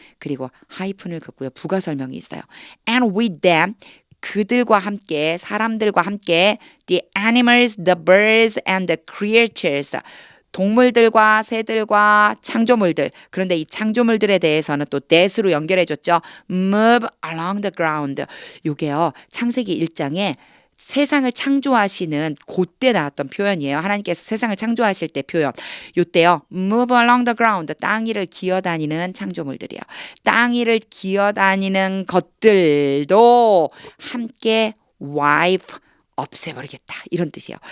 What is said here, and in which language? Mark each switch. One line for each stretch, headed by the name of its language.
Korean: 그리고 하이픈을 긋고요. 부가 설명이 있어요.
English: And with them
Korean: 그들과 함께 사람들과 함께
English: the animals, the birds and the creatures
Korean: 동물들과 새들과 창조물들 그런데 이 창조물들에 대해서는 또 that으로 연결해 줬죠.
English: move along the ground
Korean: 요게요. 창세기 1장에 세상을 창조하시는 그때 나왔던 표현이에요. 하나님께서 세상을 창조하실 때 표현. 요때요.
English: move along the ground.
Korean: 땅 위를 기어다니는 창조물들이에요. 땅 위를 기어다니는 것들도 함께 wipe 없애버리겠다. 이런 뜻이에요.